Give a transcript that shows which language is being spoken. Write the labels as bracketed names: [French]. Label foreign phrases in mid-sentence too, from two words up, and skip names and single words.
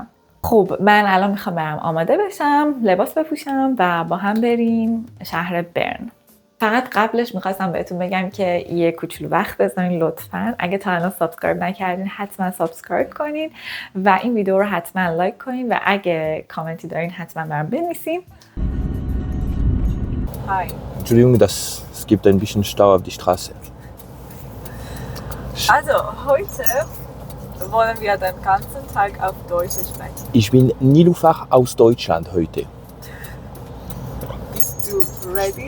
[Persian] خب من الان میخوام برم آماده بشم، لباس بپوشم و با هم بریم شهر برن. فقط قبلش میخواستم بهتون بگم که یه کوچولو وقت بزنین لطفاً. اگه تا الان سابسکرایب نکردین حتما سابسکرایب کنین و این ویدیو رو حتما لایک کنین و اگه کامنتی دارین حتما برام بنویسین. [German] Hi. Entschuldigung, es gibt ein bisschen Stau auf die Straße. Also, heute wollen wir den ganzen Tag auf Deutsch sprechen. Ich bin Nilufach aus Deutschland heute. Bist du ready?